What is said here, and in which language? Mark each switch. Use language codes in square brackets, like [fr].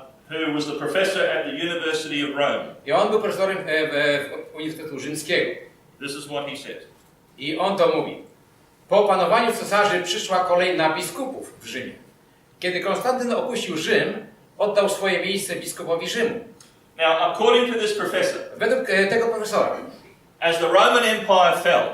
[en] Who was the professor at the University of Rome. [pl] I on był profesorem Uniwersytetu Rzymskiego. [en] This is what he said. [pl] I on to mówi. Po panowaniu cesarzy przyszła kolej na biskupów w Rzymie. Kiedy Konstantyn opuścił Rzym, oddał swoje miejsce biskupowi Rzymu. [en] Now, according to this professor, [pl] Według tego profesora, [en] as the Roman Empire fell